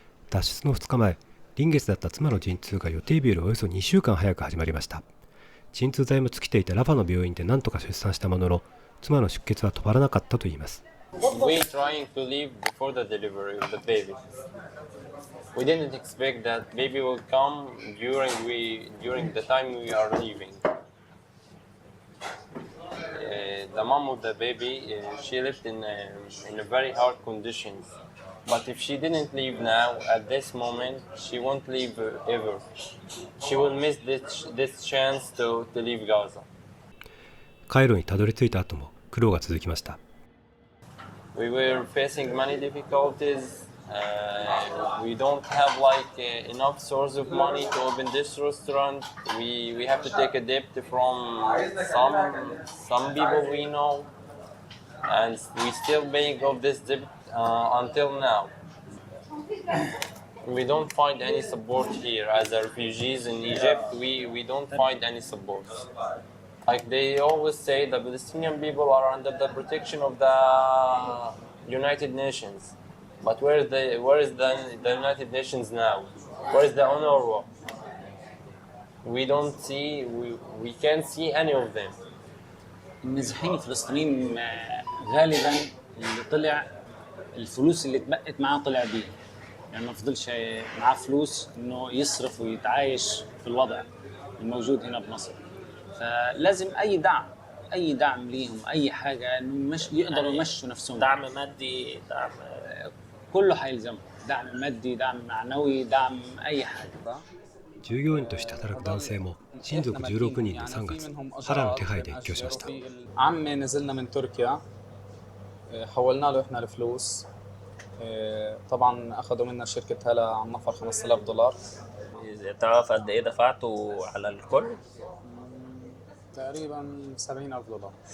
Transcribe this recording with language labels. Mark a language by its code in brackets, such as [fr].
[ja] 脱出の2日前、臨月だった妻の陣痛が予定日よりおよそ2週間早く始まりました。鎮痛剤も尽きていたラファの病院で何とか出産したものの、妻の出血は止まらなかったといいます。 [en] We trying to leave before the delivery of the baby. We didn't expect that baby will come during the time we are leaving. The mom of the baby, she lived in a very hard conditions. But if she didn't leave now, at this moment, she won't leave ever. She will miss this chance to leave Gaza. [ja] カイロにたどり着いた後も苦労が続きました。 [en] We were facing many difficulties. We don't have enough source of money to open this restaurant. We have to take a debt from some people we know, and we still paying off this debt until now. We don't find any support here as refugees in Egypt. We don't find any support. Like they always say, the Palestinian people are under the protection of the United Nations. But where is the United Nations now? Where is the UNRWA? we don't see, we can't see any of them. [ar] النازحين الفلسطينيين غالبا اللي طلع الفلوس اللي اتبقت معاه طلع بيها، يعني ما فضلش معاه فلوس انه يصرف ويتعايش في الوضع الموجود هنا بمصر. فلازم اي دعم ليهم، اي حاجه انه مش يقدروا يمشوا نفسهم. دعم مادي، دعم كله هيلزمهم، دعم مادي، دعم معنوي، دعم اي حاجه. [ja] 従業員として働く男性も親族16人で3月、ハラの手配で越境しました。 [ar] عمي نزلنا من تركيا، حولنا له احنا الفلوس. طبعا اخذوا منا شركه هلا على النفر $5000. تعرف قد ايه دفعته على الكل؟ تقريبا $70,000.